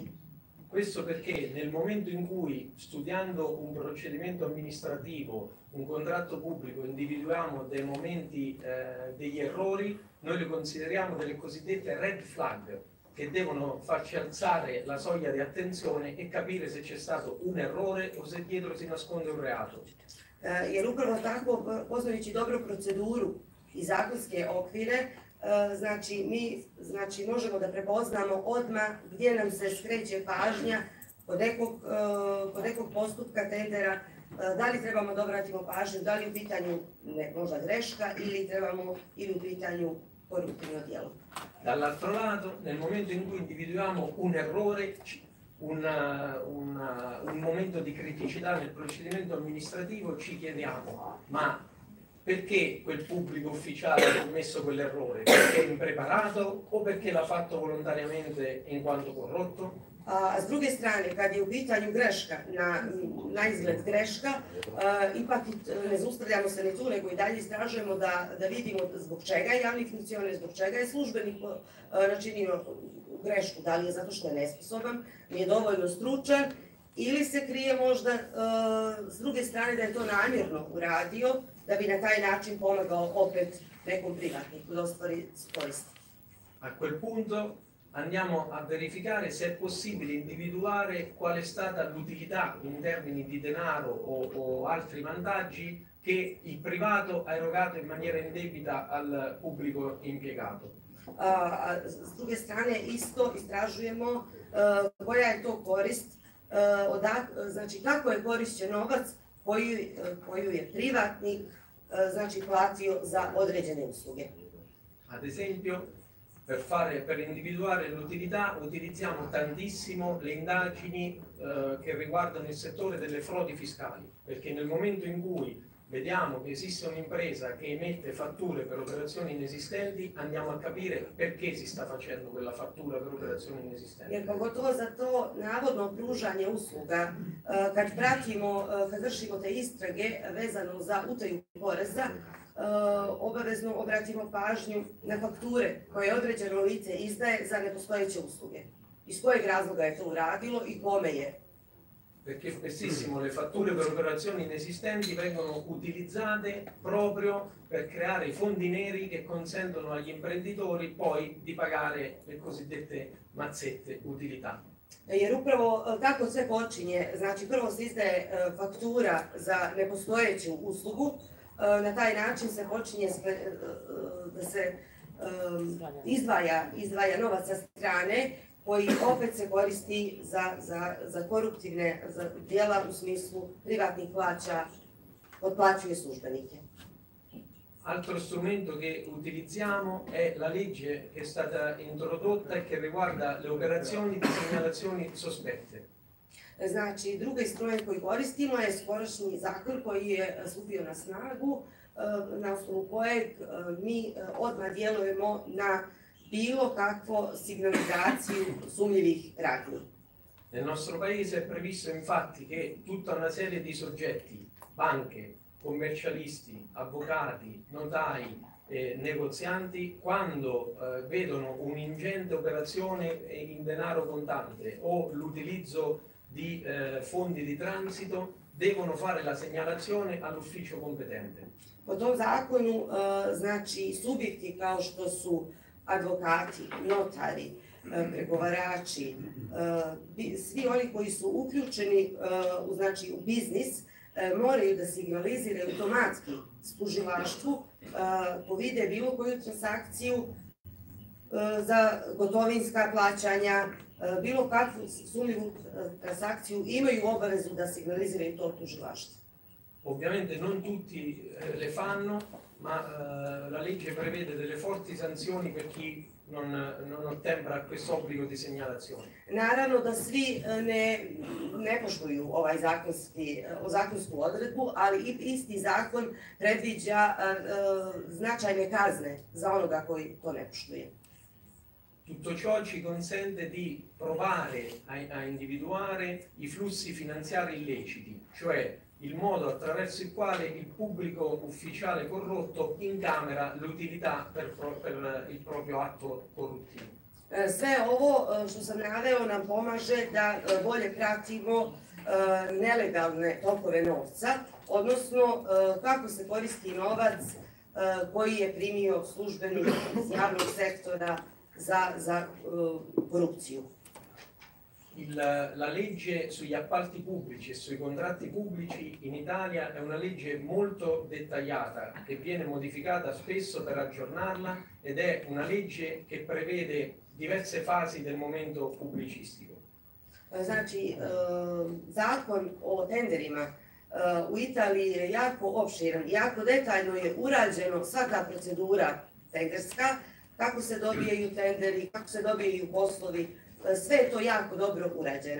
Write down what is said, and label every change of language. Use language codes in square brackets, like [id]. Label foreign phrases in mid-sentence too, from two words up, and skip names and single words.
[it] Questo perché nel momento in cui, studiando un procedimento amministrativo, un contratto pubblico, individuiamo dei momenti, degli errori, noi li consideriamo delle cosiddette [en] red flag, [it] che devono farci alzare la soglia di attenzione e capire se c'è stato un errore o se dietro si nasconde un reato. [sr] Jer upravo tako, poznajući dobro proceduru i zakonske okvire, mi možemo da prepoznamo odmah gdje nam se skreće pažnja kod nekog postupka tendera, da li trebamo da obratimo pažnju, da li u pitanju možda greška ili u pitanju koruptivno djelo. [it] Dall'altro lato, nel momento in cui individuiamo un errore, un momento di criticità nel procedimento amministrativo, ci chiediamo, ma perché quel pubblico ufficiale ha commesso quell'errore? Perché è impreparato o perché l'ha fatto volontariamente in quanto corrotto? [sr] A s druge strane, kad je u pitanju greška, na izgled greška, ipak ne zaustavljamo se ni tu, nego i dalje istražujemo da vidimo zbog čega je javni funkcioner, zbog čega je službenik načinio grešku, da li je zato što je nesposoban, nije dovoljno stručan, ili se krije možda s druge strane da je to namjerno uradio, da bi na taj način pomagao opet nekom privatniku da ostvari korist. [it] A quel punto andiamo a verificare se è possibile individuare qual è stata l'utilità in termini di denaro o altri vantaggi che il privato ha erogato in maniera indebita al pubblico impiegato. [sr] S druge strane isto istražujemo koja je to korist, znači kako je korišćen novac koju je privatnik platio za određene usluge. [it] Ad esempio, per individuare l'utilità utilizziamo tantissimo le indagini che riguardano il settore delle frodi fiscali, perché nel momento in cui vediamo che esiste un'impresa che emette fatture per operazioni inesistenti, andiamo a capire perché si sta facendo quella fattura per operazioni inesistenti. [sr] Jer pogotovo za to navodno pružanje usluga, kad vršimo te istrage vezano za utaju poreza, obavezno obratimo pažnju na fakture koje određeno lice izdaje za nepostojeće usluge. Iz kojeg razloga je to uradilo i kome je. [it] Perché spessissimo le fatture per operazioni inesistenti vengono utilizzate proprio per creare i fondi neri che consentono agli imprenditori poi di pagare le cosiddette mazzette utilità. [sr] Jer upravo tako sve počinje, znači prvo se izdaje faktura za nepostojeću uslugu, na taj način se počinje da se izdvaja novac sa strane koji opet se koristi za koruptivne djela u smislu privatnih plaća, otplaćuje službenike. [it] Altro strumento che utilizziamo è la legge che è stata introdotta e che riguarda le operazioni di segnalazioni sospette. [sr] Znači, drugi instrument koji koristimo je skorašnji zakon koji je stupio na snagu, na osnovu kojeg mi odmah djelujemo na bilo kakvu signalizaciju sumnjivih radnji. [it] Nel nostro paese è previsto infatti che tutta una serie di soggetti, banche, commercialisti, avvocati, notai, negozianti, quando vedono un'ingente operazione in denaro contante o l'utilizzo di fondi di transito, devono fare la segnalazione all'ufficio competente. [sr] Po tom zakonu, znači, subjekti kao što su advokati, notari, pregovarači, svi oni koji su uključeni znači, u biznis, moraju da signaliziraju automatski tužilaštvu ko vide bilo koju transakciju za gotovinska plaćanja, bilo kakvu sumnjivu transakciju, imaju obavezu da signaliziraju to tužilaštvu. [it] Ovviamente non tutti le fanno, ma la legge prevede delle forti sanzioni per chi non ottempera a questo obbligo di segnalazione. [sr] Naravno da svi ne poštuju ovaj zakonsku odredbu, ali isti zakon predviđa značajne kazne za onoga koji to ne poštuje. [it] Tutto ciò ci consente di provare a individuare i flussi finanziari illeciti, cioè il modo attraverso il quale il pubblico ufficiale corrotto incamera l'utilità per il proprio atto corruttivo. [sr] Sve ovo što sam naveo nam pomaže da bolje pratimo nelegalne tokove novca, odnosno kako se koristi novac koji je primio službenik iz javnog sektora za korupciju. [it] La legge sugli appalti pubblici e sui contratti pubblici in Italia è una legge molto dettagliata che viene modificata spesso per aggiornarla ed è una legge che prevede diverse fasi del momento pubblicistico. [sr] Znači, zakon o tenderima u Italiji je jako opširan, jako detaljno je urađeno sva ta procedura tenderska, kako se dobijaju tenderi, kako se dobijaju poslovi, sve je to jako dobro urađeno.